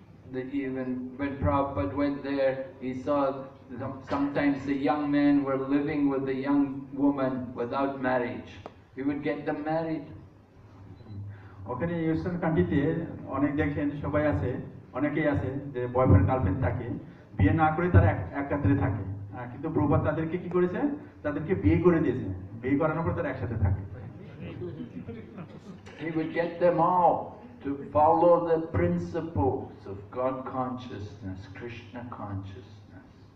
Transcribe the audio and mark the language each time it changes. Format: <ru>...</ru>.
<en>Even when Prabhupada went there, he saw sometimes the young men were living with the young woman without marriage. He would get them married.</en> <bn>ওখানে western কান্ট্রিতে অনেক দেখেন সবাই আছে, অনেকেই আছে যে বয়ফ্রেন্ড গার্লফ্রেন্ড থাকে, বিয়ে না করে তারা একসাথে থাকে, কিন্তু প্রভুপাদ তাদেরকে কি করেছে, তাদেরকে বিয়ে করে দিয়েছে, বিয়ে করানোর পর তারা একসাথে থাকে।</bn> <en>He would get them all to follow the principles of God consciousness, Krishna consciousness.</en>